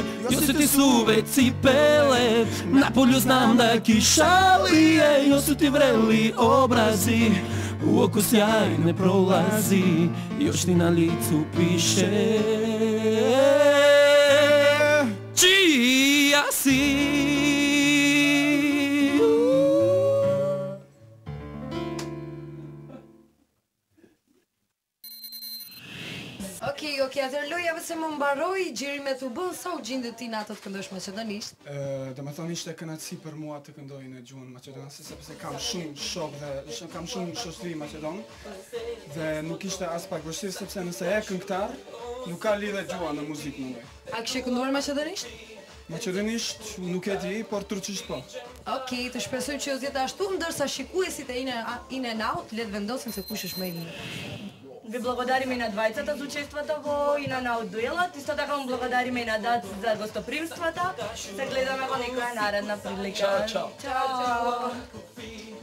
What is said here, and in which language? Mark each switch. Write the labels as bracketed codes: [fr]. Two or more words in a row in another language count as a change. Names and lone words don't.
[sr] Josu ti suve cipele, na polju znam da kiša lije. Josu ti vreli obrazi, u oku sjaj ne prolazi. Još ti na licu piše čija si. [sq] Okej, atër lojave se më mbaroj, Gjeri me thu bën, sa u gjindë ti në ato të këndosh maqedonisht? Dhe me thonë ishte kënaqësi për mua të këndoj në gjuhën maqedonase, sepse kam shumë shok dhe kam shumë shoqëri maqedon dhe nuk ishte as pak vështirë, sepse nëse je këngëtar, nuk ka lidhje gjuha në muzikë mendoj. A kishe kënduar maqedonisht? Maqedonisht nuk e di, por turqisht po. Okej, të shpresoj që ju zjetë ashtu, ndërsa shikuesit e In and Out le të vendosin se kush është më i mirë. [mk] Ви благодариме на двајцата за учеството во In and Out дуелот. Исто така му благодариме и на Дат за гостопримството. Се гледаме во некоја наредна прилика. Чао. Чао.